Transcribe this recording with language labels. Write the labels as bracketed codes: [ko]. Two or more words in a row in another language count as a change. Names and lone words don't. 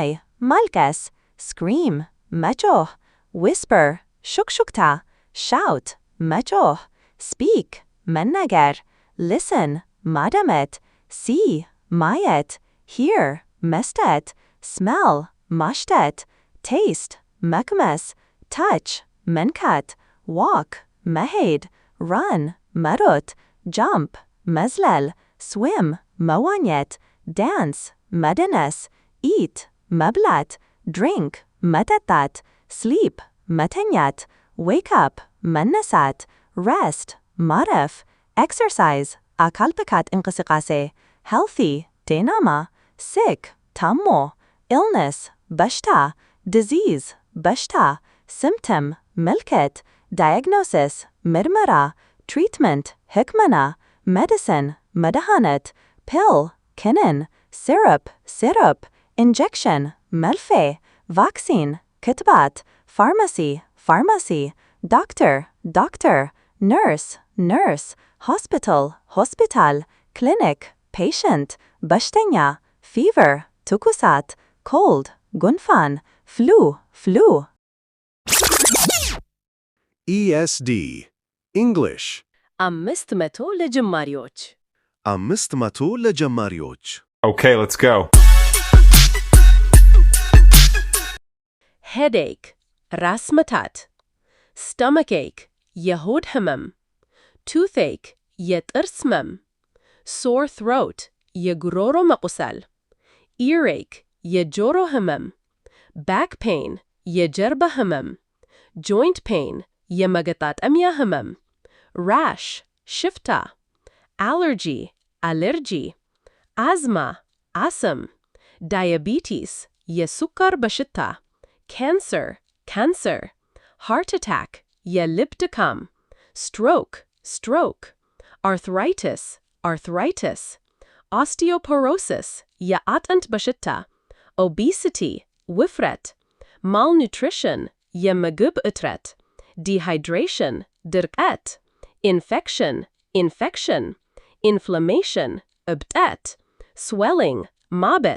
[am] ማልቀስ, scream, መጮህ, whisper, ሹክሹክታ, shout, መጮህ, speak, መናገር, listen, ማዳመጥ, see, ማየት, hear, መስጠት, smell, ማሽተት, taste, መቅመስ, touch, መንካት, walk, መሄድ, run, መሮጥ, jump, መዝለል, [en] swim, መዋኘት, dance, መደነስ, eat, መብላት, drink መጠጣት sleep መተኛት wake up መነሳት [am] rest ማረፍ exercise አካል ብቃት እንቅስቃሴ healthy ጤናማ sick ታሞ [en] illness በሽታ disease በሽታ symptom ምልክት diagnosis ምርመራ treatment ሕክምና medicine መድኃኒት pill ክኒን syrup injection መርፌ vaccine ክትባት pharmacy doctor nurse hospital clinic patient በሽተኛ fever ትኩሳት cold ጉንፋን flu ESD English [am] 500 ለጀማሪዎች 500 ለጀማሪዎች [en] Okay, let's go. [am] headache ራስ ምታት stomachache የሆድ ህመም toothache የጥርስ ህመም [en] sore throat [am] የጉሮሮ መቁሰል [en] earache [am] የጆሮ ህመም [en] back pain [am] የጀርባ ህመም [en] joint pain [am] የመገጣጠሚያ ህመም [en] rash ሽፍታ allergy አለርጂ asthma አስም diabetes [am] የስኳር በሽታ [en] cancer heart attack [am] የልብ ድካም [en] stroke arthritis osteoporosis [am] የአጥንት በሽታ [en] obesity ውፍረት malnutrition [am] የምግብ እጥረት [en] dehydration ድርቀት infection inflammation እብጠት swelling ማበጥ